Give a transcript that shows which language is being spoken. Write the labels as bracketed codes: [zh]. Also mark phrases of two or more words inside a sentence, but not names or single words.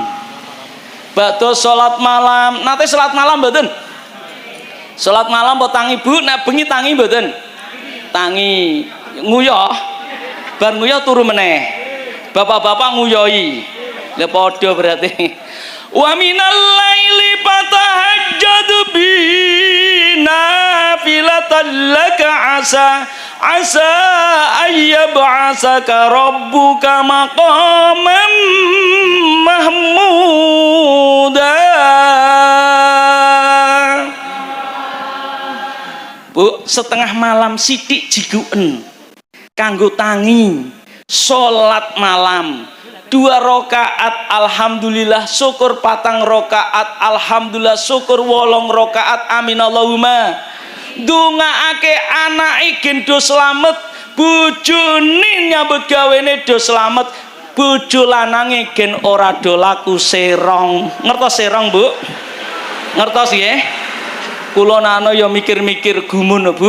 [jv] Badhe salat malam, nate salat malam mboten? Salat malam mbok tangi Bu, nek bengi tangi mboten? Tangi. Nguyah. Bar nguyah turu meneh. Bapak-bapak nguyoi. Ya padha berarti. [ar] ومن الليل فتهجد بنافلة لك عسى أن يبعثك ربك مقاما محمودا. [jv] Bu, setengah malam sithik jiguken kanggo tangi salat malam 2 rakaat alhamdulillah syukur 4 rakaat alhamdulillah syukur 8 rakaat [ar] آمين اللهم. [jv] Ndongaake anake gen do slamet, bojone nyambut gawene do slamet, bojo lanange gen ora do laku serong. Ngertos serong Bu? Ngertos nggih? Kula nano ya mikir-mikir gumun Bu.